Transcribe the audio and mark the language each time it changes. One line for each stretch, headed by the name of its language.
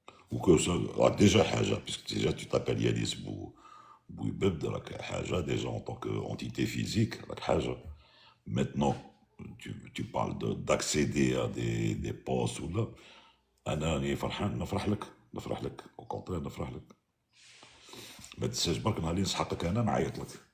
French: ou que ça déjà حاجة puisque déjà tu t'appelles Yanis Bouibeb
Arabic: راك حاجة
French: déjà en tant qu'entité physique
Arabic: راك حاجة.
French: Maintenant tu parles d'accéder à des postes ou là
Arabic: أنا راني فرحان نفرح لك
French: au contraire
Arabic: نفرح لك. ما تنساش برك نهار اللي نسحقك أنا نعيط لك.